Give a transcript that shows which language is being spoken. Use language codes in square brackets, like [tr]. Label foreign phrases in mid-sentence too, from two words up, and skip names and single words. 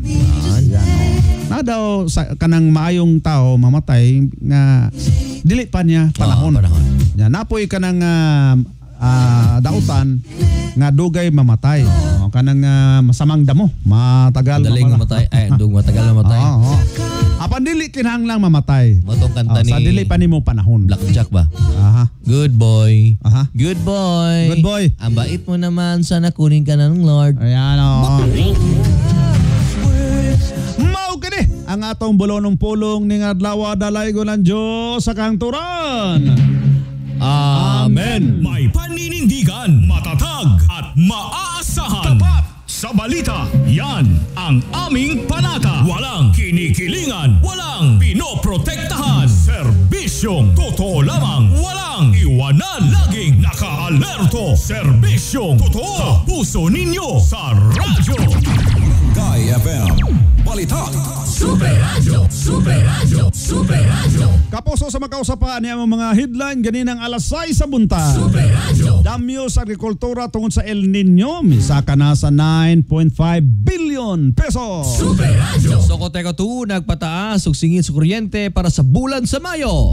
[ceb] Na daw sa kanang maayong tao mamatay nga dili pa niya panahon. Napoy kanang dautan nga dugay mamatay. [tl] Kanang masamang damo, matagal [ceb] Daling mamatay. [tl] Matagal mamatay. [ceb] Apan dili kinahanglang mamatay. Motong kanta ni sa dili pa nimo panahon. Blackjack ba? Aha. [en] Good boy. Aha. Good boy. Good boy. [tl] Ang bait mo naman, sana kunin ka ng Lord. Ayan o. [ceb] Mao gani ang atong bulonong pulong ning adlaw dalay ko ng Dios sa kahangturan. Amen. [tl] May paninindigan, matatag at maaasahan. Tapat sa balita, yan ang aming panata. Walang kinikilingan, walang pinoprotektahan. Serbisyong totoo lamang, walang iwanan. Laging naka-alerto. Serbisyong totoo sa puso ninyo sa radyo. Barangay FM, balita. Super Radio, Super Radio, Super Radio. [ceb] Kapuso sa makausapan niya mga headline ganinang alas 6 sa buntag. Super Radio. Damyo sa agrikultura tungod sa El Nino, misaka na sa 9.5 billion pesos. Super Radio. Socoteco 2 nagpataas og singil sa kuryente para sa bulan sa Mayo.